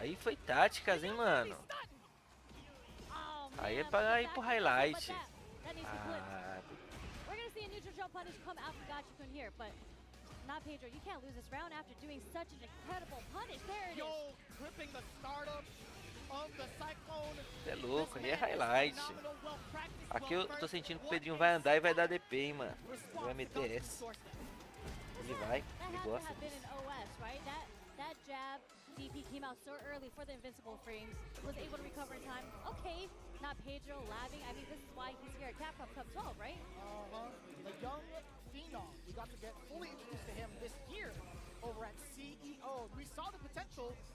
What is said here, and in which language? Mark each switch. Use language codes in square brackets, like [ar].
[pt] Aí foi táticas, hein, mano. Aí é pra ir pro highlight. Ah, [en] we're gonna see a neutral jump punish come out from Gachikun here, but Not Pedro, you can't lose this round after doing such an incredible punish. There it is. Yo, clipping the startup of the Cyclone. [pt] é louco, aí é highlight. Aqui eu tô sentindo que o Pedrinho vai andar e vai dar DP, hein, mano. Ele vai meter essa. Ele vai, ele gosta disso. [en] That jab DP came out so early for the invincible frames, was able to recover in time. Okay, Not Pedro labbing. I mean, this is why he's here at Capcom Cup 12, right? The young phenom. We got to get fully introduced to him this year over at CEO. We saw the potential.